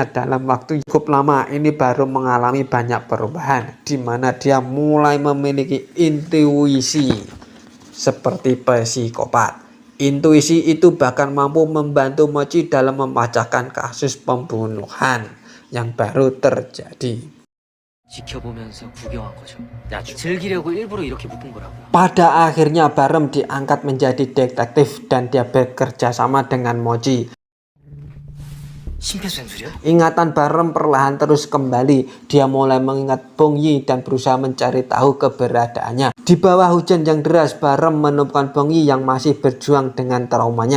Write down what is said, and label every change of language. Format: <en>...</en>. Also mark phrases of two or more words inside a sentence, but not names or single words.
<id>Dalam waktu cukup lama ini baru mengalami banyak perubahan, di mana dia mulai memiliki intuisi seperti psikopat. Intuisi itu bahkan mampu membantu Mochi dalam memecahkan kasus pembunuhan yang baru terjadi.</id> <ko>지켜보면서 구경한 거죠. 즐기려고 일부러 이렇게 묶은 거라고.</ko> <id>Pada akhirnya Barem diangkat menjadi detektif dan dia bekerja sama dengan Mochi.</id> <ko>심폐소생술이요?</ko> <id>Ingatan Barem perlahan terus kembali. Dia mulai mengingat Bong Yi dan berusaha mencari tahu keberadaannya. Di bawah hujan yang deras, Barem menemukan Bong Yi yang masih berjuang dengan traumanya.</id>